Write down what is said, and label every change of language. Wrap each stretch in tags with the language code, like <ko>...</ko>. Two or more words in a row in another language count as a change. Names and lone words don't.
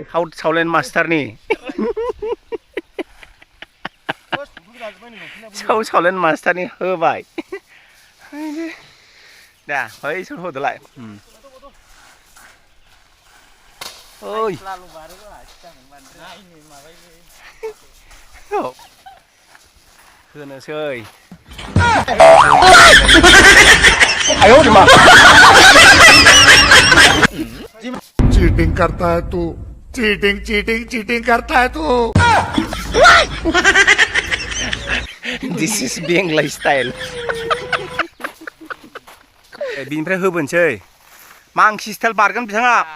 <brx>सावलेन मास्टारनि सावलेन मास्टारनि होबाय दा बै सोर होदोलाय ओइ होनोसै आयो मा</brx> <hi>चीटिंग करता है तू चीटिंग चीटिंग चीटिंग करता है तू</hi> <en>This is Bengal style</en> <brx>बिनिफ्राय होबोनसै मांसि स्टाइल बारगोन बिथाङा</brx>